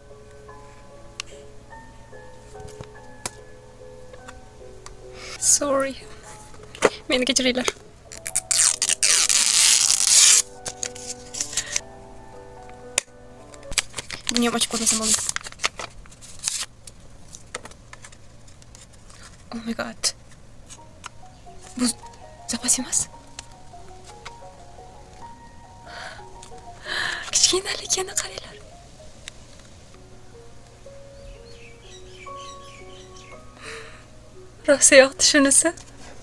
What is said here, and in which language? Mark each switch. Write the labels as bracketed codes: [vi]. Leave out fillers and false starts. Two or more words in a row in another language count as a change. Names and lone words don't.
[en] Sorry. [uz] Meni kechiringlar. Buni ham ochib ko'rmasam bo'ldi. [en] Oh my god. [uz] Bu zapas emas. Kichkinaligini qaranglar. Rosa yoqdi shunisi.